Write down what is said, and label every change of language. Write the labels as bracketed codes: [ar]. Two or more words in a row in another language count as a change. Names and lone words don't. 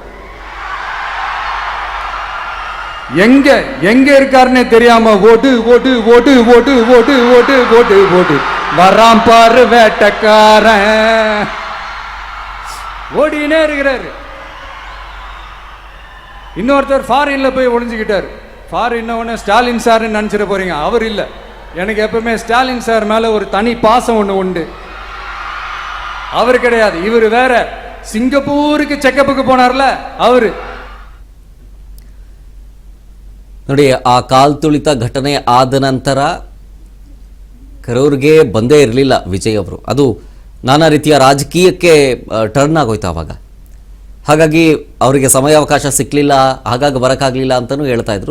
[ta] எங்க எங்க இருக்காருன்னே தெரியாம ஓடு ஓடு ஓடு ஓடு ஓடு ஓடு ஓடு ஓடு வராம் பாரு வேட்டக்காரன் ஓடினே இருக்கிறாரு. இன்னொருத்தர் ஃபாரின்ல போய் ஒளிஞ்சுக்கிட்டார். ஃபாரின் ஸ்டாலின் சார் நினைச்சிட போறீங்க, அவர் இல்லை. எனக்கு எப்பவுமே ஸ்டாலின் சார் மேல ஒரு தனி பாசம் ஒன்று உண்டு. அவர் கிடையாது, இவர் வேற. சிங்கப்பூருக்கு ಚೆಕಪ್ಗೆ போனார்ல ಅವರು. [kn] ನೋಡಿ, ಆ ಕಾಲ್ತುಳಿತ ಘಟನೆ ಆದ ನಂತರ ಕರೂರಿಗೆ ಬಂದೇ ಇರಲಿಲ್ಲ ವಿಜಯ್ ಅವರು. ಅದು ನಾನಾ ರೀತಿಯ ರಾಜಕೀಯಕ್ಕೆ ಟರ್ನ್ ಆಗೋಯ್ತು ಆವಾಗ. ಹಾಗಾಗಿ ಅವರಿಗೆ ಸಮಯಾವಕಾಶ ಸಿಕ್ಕಲಿಲ್ಲ, ಹಾಗಾಗಿ ಬರೋಕ್ಕಾಗಲಿಲ್ಲ ಅಂತಲೂ ಹೇಳ್ತಾ ಇದ್ರು.